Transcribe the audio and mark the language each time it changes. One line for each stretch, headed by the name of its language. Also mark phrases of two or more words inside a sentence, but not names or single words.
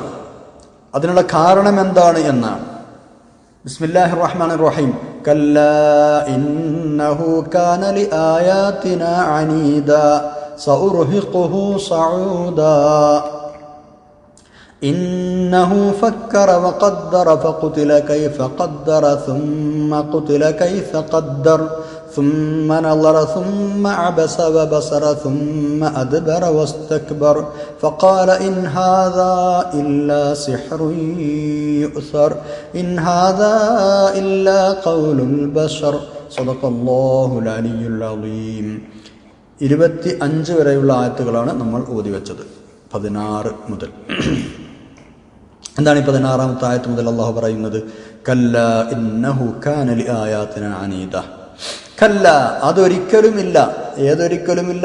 Malayalam: അതിനുള്ള കാരണം എന്താണ് എന്നാണ്.
Arabic: بسم الله الرحمن الرحيم. كلا إنه كان لآياتنا عنيدا سأرهقه صعودا إنه فكر وقدر فقتل كيف قدر ثم قتل كيف قدر ثم نظر ثم عبس وبصر ثم أدبر واستكبر فقال إن هذا إلا سحر يؤثر إن هذا إلا قول البشر صدق الله العلي العظيم.
Malayalam: 25 വരെയുള്ള ആയത്തുകളാണ് നമ്മൾ ഓതി വെച്ചത്. 16 മുതൽ എന്താണ് ഈ 16-ാമത്തെ ആയത്ത് മുതൽ അല്ലാഹു പറയുന്നത്?
Arabic: كلا إنه كان لآياتنا عنيدا.
Malayalam: കല്ല, അതൊരിക്കലുമില്ല. ഏതൊരിക്കലുമില്ല?